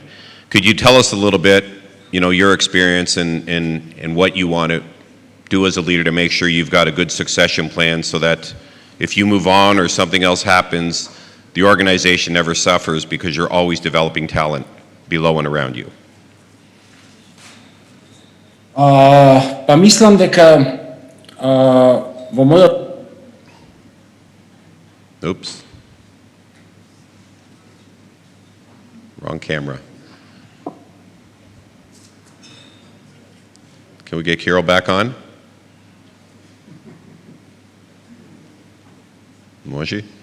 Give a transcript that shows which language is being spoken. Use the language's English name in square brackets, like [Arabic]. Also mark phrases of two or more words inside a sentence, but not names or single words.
[English] Could you tell us a little bit, your experience and what you want to do as a leader to make sure you've got a good succession plan, so that if you move on or something else happens, the organization never suffers because you're always developing talent below and around you? [Macedonian] Па мислам дека во мојот... [English] Oops. Wrong camera. Can we get Kiril back on? [Macedonian] Moji?